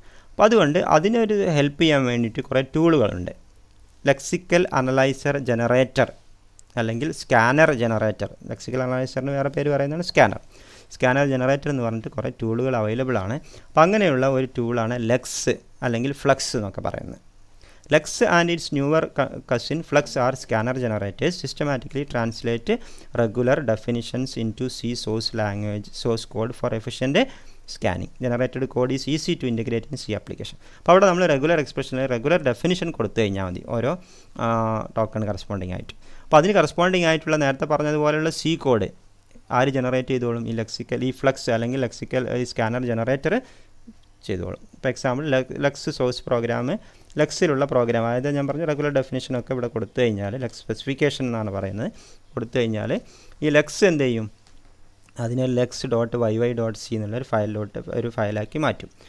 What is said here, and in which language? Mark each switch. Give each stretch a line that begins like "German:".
Malayalam: അപ്പോൾ അതുകൊണ്ട് അതിനൊരു ഹെൽപ്പ് ചെയ്യാൻ വേണ്ടിയിട്ട് കുറേ ടൂളുകളുണ്ട്. ലെക്സിക്കൽ അനലൈസർ ജനറേറ്റർ അല്ലെങ്കിൽ സ്കാനർ ജനറേറ്റർ. ലെക്സിക്കൽ അനലൈസറിന് വേറെ പേര് പറയുന്നതാണ് സ്കാനർ ജനറേറ്റർ എന്ന് പറഞ്ഞിട്ട് കുറേ ടൂളുകൾ അവൈലബിൾ ആണ്. അപ്പോൾ അങ്ങനെയുള്ള ഒരു ടൂളാണ് ലെക്സ് അല്ലെങ്കിൽ ഫ്ലക്സ് എന്നൊക്കെ പറയുന്നത്.
English: Lex and its newer cousin Flux are scanner generators, systematically translate regular definitions into C source code for efficient scanning. Generated code is easy to integrate in C application.
Malayalam: അപ്പോൾ അവിടെ നമ്മൾ regular എക്സ്പ്രഷനിൽ regular definition കൊടുത്തു കഴിഞ്ഞാൽ മതി ഓരോ token corresponding ആയിട്ട്. അപ്പോൾ അതിന് കറസ്പോണ്ടിങ് ആയിട്ടുള്ള നേരത്തെ പറഞ്ഞതുപോലെയുള്ള സി കോഡ് ആര് ജനറേറ്റ് ചെയ്തോളും, ഈ ഫ്ലക്സ് അല്ലെങ്കിൽ ലെക്സിക്കൽ ഈ സ്കാനർ ജനറേറ്റർ ചെയ്തോളും. ഇപ്പോൾ example Lex source programme, ലെക്സിലുള്ള programme, അതായത് ഞാൻ പറഞ്ഞ റെഗുലർ ഡെഫിനിഷനൊക്കെ ഇവിടെ കൊടുത്തു കഴിഞ്ഞാൽ, ലെക്സ് സ്പെസിഫിക്കേഷൻ എന്നാണ് പറയുന്നത്, കൊടുത്തു കഴിഞ്ഞാൽ ഈ ലെക്സ് എന്ത് ചെയ്യും, അതിനെ lex.yy.c എന്നുള്ളൊരു ഒരു ഫയലാക്കി മാറ്റും.